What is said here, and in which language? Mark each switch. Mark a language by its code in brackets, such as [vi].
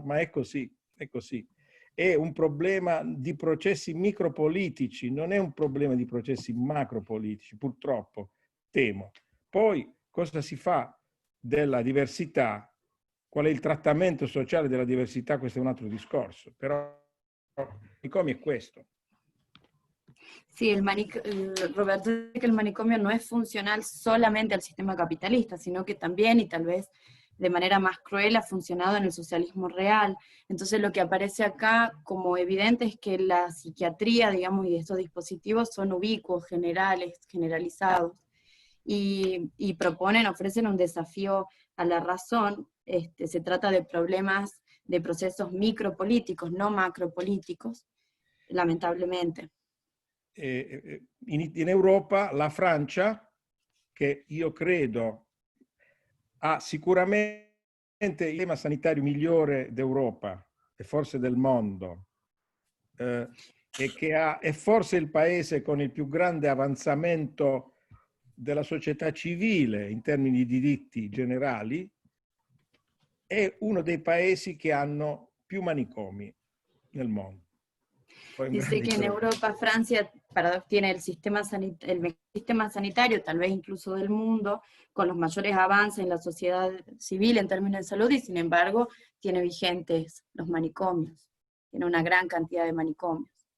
[it] Ma è così, è così. È un problema di processi micropolitici, non è un problema di processi macropolitici, purtroppo, temo. Poi cosa si fa della diversità? Qual è il trattamento sociale della diversità? Questo è un altro discorso, però come è questo. [es] Sí, Roberto dice que el manicomio no es funcional solamente al sistema capitalista, sino que también, y tal vez de manera más cruel, ha funcionado en el socialismo real. Entonces lo que aparece acá como evidente es que la psiquiatría, digamos, y estos dispositivos son ubicuos, generales, generalizados, y ofrecen un desafío a la razón. Se trata de problemas, de procesos micropolíticos, no macropolíticos, lamentablemente. [it] In Europa la Francia, che io credo ha sicuramente il sistema sanitario migliore d'Europa e forse del mondo, e che è forse il paese con il più grande avanzamento della società civile in termini di diritti generali, è uno dei paesi che hanno più manicomi nel mondo. [es] Dice que en Europa, Francia tiene el mejor sistema sanitario, tal vez incluso del mundo, con los mayores avances en la sociedad civil en términos de salud, y sin embargo tiene vigentes los manicomios, tiene una gran cantidad de manicomios.